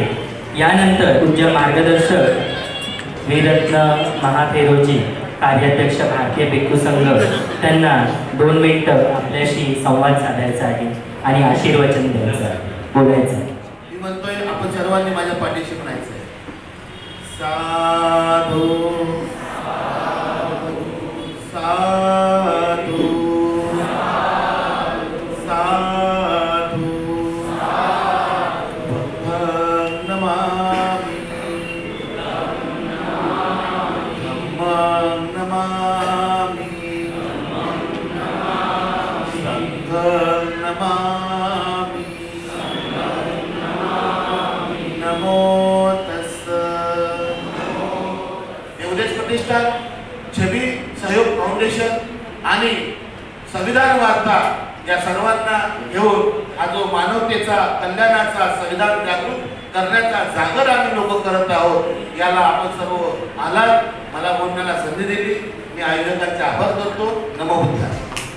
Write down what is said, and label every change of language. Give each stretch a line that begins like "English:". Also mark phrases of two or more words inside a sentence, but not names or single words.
Marathi: यानंतर पूज्य मार्गदर्शक वीररत्न महाथेरोजी, कार्याध्यक्ष भारतीय भिक्खू संघ, त्यांना 2 मिनिटं आपल्याशी संवाद साधायचा आहे आणि आशीर्वचन द्यायचं आहे, बोलायचं आहे. मी म्हणतोय आपण सर्वांनी माझ्या पाठीशी म्हणायचं आहे.
Pali: साधु साधु साधु बुद्धं नमामि धम्मं नमामि संघं नमामि नमो प्रतिष्ठान,
Marathi: छबी सहयोग फाउंडेशन आणि संविधान वार्ता या सर्वांना घेऊन हा जो मानवतेचा कल्याणाचा संविधान जागृत करण्याचा जागर आम्ही लोक करत आहोत, याला आपण सर्व आलात, मला बोलण्याला संधी दिली, मी आयोजकांचे आभार करतो.
Pali: नमो बुद्धाय.